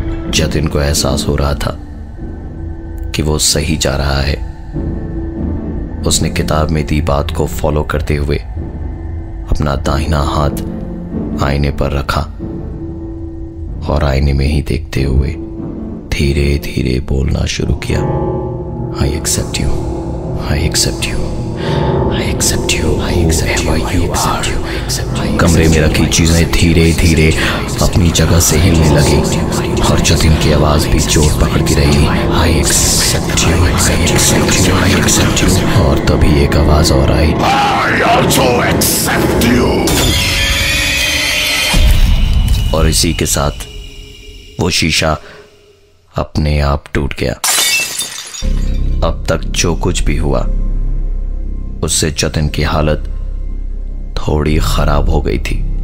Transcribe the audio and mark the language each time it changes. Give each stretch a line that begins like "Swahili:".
Hindi: जतिन को एहसास हो रहा था कि वो सही जा रहा है। उसने किताब में दी बात को फॉलो करते हुए अपना दाहिना हाथ आईने पर रखा और आईने में ही देखते हुए धीरे धीरे बोलना शुरू किया।
English: I accept you, I accept you, I accept you, whoever you are।
Hindi: कमरे में रखी चीजें धीरे धीरे अपनी जगह से हिलने लगी और जतिन की आवाज भी जोर पकड़ती रही।
English: I accept you, I accept you, I accept you।
Hindi: और तभी एक आवाज और आई,
English: I also accept you।
Hindi: और इसी के साथ वो शीशा अपने आप टूट गया। अब तक जो कुछ भी हुआ उससे जतिन की हालत थोड़ी खराब हो गई थी।